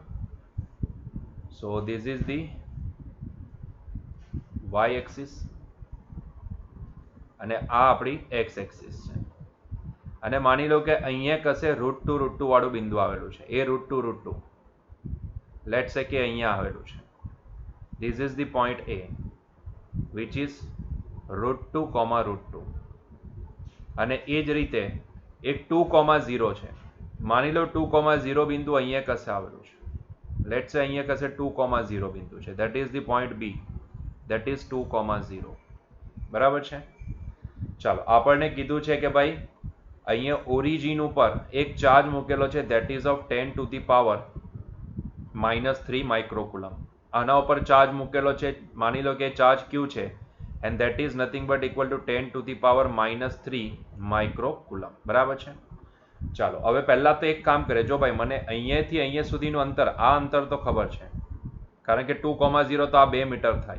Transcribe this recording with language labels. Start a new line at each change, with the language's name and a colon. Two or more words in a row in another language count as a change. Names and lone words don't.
English: So this is the Y axis
Gujarati: અને આ આપણી
English: X axis
Gujarati: છે. અને માની લો કે અહીંયા કશે √2 વાળું બિંદુ આવેલું છે. એ √2
English: let's say
Gujarati: કે અહીંયા આવેલું છે.
English: This is the point A, which is √2, √2.
Gujarati: અને એ જ રીતે એક 2,0 છે. માની લો 2,0 બિંદુ અહીંયા કશે આવેલું છે.
English: let's say
Gujarati: અહીંયા કશે 2,0 બિંદુ છે.
English: That is the point B. That is 2,0.
Gujarati: બરાબર છે. ચાલો, આપણને કીધું છે કે ભાઈ અહીંયા ઓરિજિન ઉપર એક ચાર્જ મૂકેલો છે,
English: that is of 10⁻³ માઇક્રોકુલમ.
Gujarati: આના ઉપર ચાર્જ મૂકેલો છે, માની લો કે ચાર્જ ક્યુ છે,
English: and that is nothing but equal to 10⁻³ microcoulomb.
Gujarati: બરાબર છે. ચાલો, હવે પહેલા તો એક કામ કરે. જો ભાઈ મને અહીંયાથી અહીંયા સુધીનું અંતર, આ અંતર તો ખબર છે, કારણ કે 2,0 તો આ 2 મીટર થાય.